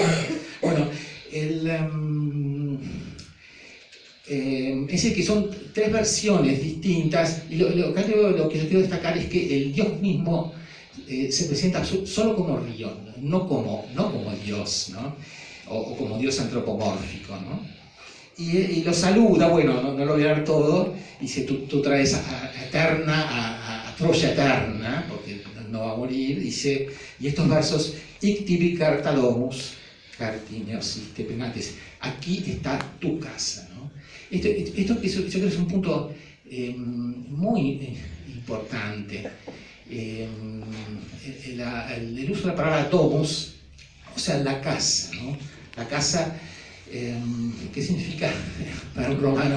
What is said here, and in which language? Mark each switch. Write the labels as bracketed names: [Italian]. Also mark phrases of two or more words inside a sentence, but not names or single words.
[Spanish] Bueno, es decir, que son tres versiones distintas, y lo que yo quiero destacar es que el dios mismo se presenta solo como río, no como dios, ¿no? O como dios antropomórfico, ¿no? Y lo saluda, bueno, no lo voy a dar todo, dice, tú traes a Eterna, a Troya eterna, porque no va a morir, dice, y estos versos, [Latin] ictibi carta domus, cartineos, penates, [Spanish] aquí está tu casa, ¿no? Esto que yo creo que es un punto muy importante. El uso de la palabra domus, o sea, la casa, ¿no? La casa, ¿qué significa para un romano?